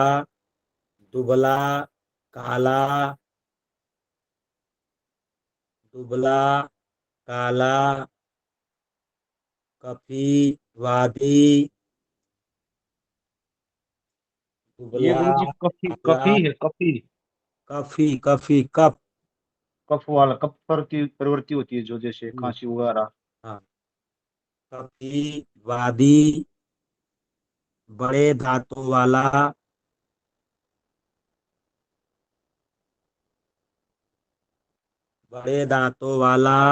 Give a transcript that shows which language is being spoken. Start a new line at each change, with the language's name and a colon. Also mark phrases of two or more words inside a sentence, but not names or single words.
Hindi: दुबला। काला। दुबला। काला। कफी। वादी। ये दुबला। गुरुजी कफी, काला। कफी है कफी। कफी कफी कफ। कफ वाला, कफ प्रवृत्ति होती है जो, जैसे हम्म, खांसी वगैरह। हाँ। कफी। वादी। बड़े दांतों वाला। बड़े दांतों वाला।